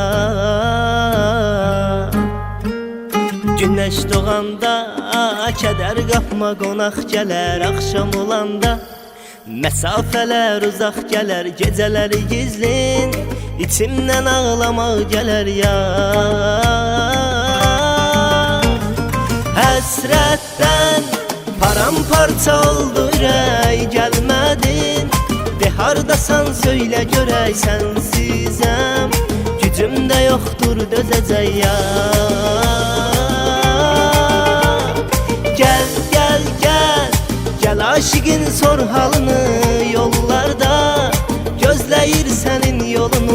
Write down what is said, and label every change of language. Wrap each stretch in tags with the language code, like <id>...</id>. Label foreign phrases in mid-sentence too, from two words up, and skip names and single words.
<az>Güneş doğanda</az> <tr>keder kapma,</tr> <az>qonaq gələr.</az> <tr>Akşam olanda mesafeler uzak gelir. Geceleri gizlin, içimden ağlamak gelir ya.</tr> <az>Həsrətdən paramparça oldu ürək, gəlmədin. De hardasan söylə görək, sensizəm gücüm də yoxdur dözəcək ya. Gəl, gəl, gəl, gəl aşıqın sor halını. Yollarda gözləyir sənin yolunu.</az>